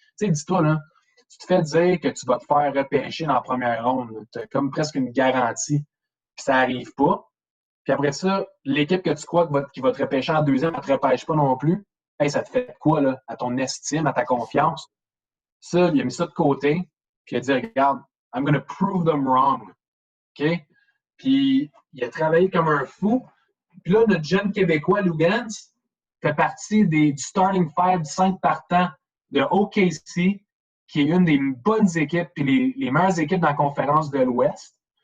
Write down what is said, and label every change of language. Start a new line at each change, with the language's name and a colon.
French: Tu sais, dis-toi, là, tu te fais dire que tu vas te faire repêcher dans la première ronde. Tu as comme presque une garantie. Puis ça n'arrive pas. Puis après ça, l'équipe que tu crois qui va te repêcher en deuxième, elle ne te repêche pas non plus. Hey, ça te fait quoi, là, à ton estime, à ta confiance? Ça, il a mis ça de côté. Puis il a dit, regarde,
English: I'm going to prove them wrong.
French: OK? Puis il a travaillé comme un fou. Puis là, notre jeune Québécois, Lugans, fait partie du starting five, 5 partants de OKC, qui est une des bonnes équipes, puis les meilleures équipes dans la conférence de l'Ouest.